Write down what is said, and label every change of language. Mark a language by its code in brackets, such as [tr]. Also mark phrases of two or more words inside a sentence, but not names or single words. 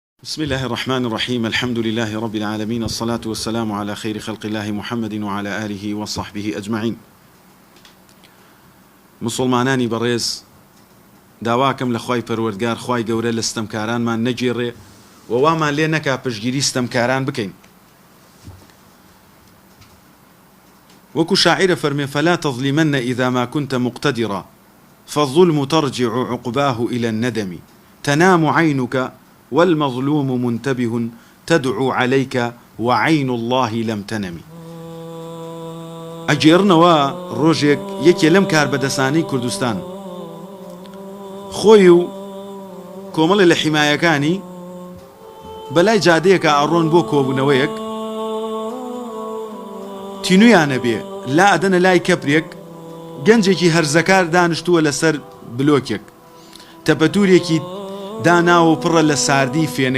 [ar] بسم الله الرحمن الرحيم. الحمد لله رب العالمين، الصلاة والسلام على خير خلق الله محمد وعلى آله وصحبه أجمعين. [ckb] مسلمانانی بەڕێز، داواکەم لە خوای پەروەردگار خوای گەورە لە ستەمکارانمان نەگێڕێ و وامان لێ نەکا پشگیری ستەمکاران بکەین. وەکو شاعرە فەرمێ: [ar] فلا تظلمن إذا ما كنت مقتدرا فالظلم ترجع عقباه إلى الندم تنام عينك والمظلوم منتبه تدعو عليك وعين الله لم تنم. [ckb] ئەگێڕنەوە ڕۆژێک یەکێ لەم کاربەدەسانەی کوردستان خۆی و کۆمەڵی لە حیمایەکانی بەلای جادەیەکە ئەڕۆن بۆ کۆبوونەوەیەک، تینویانە بێ لا ئەدەنە لای کەپرێک، گەنجێکی هەرزەکار دانیشتووە لەسەر بلۆکێک، تەپەتورێکی داناوە پڕە لە ساردی فێنک.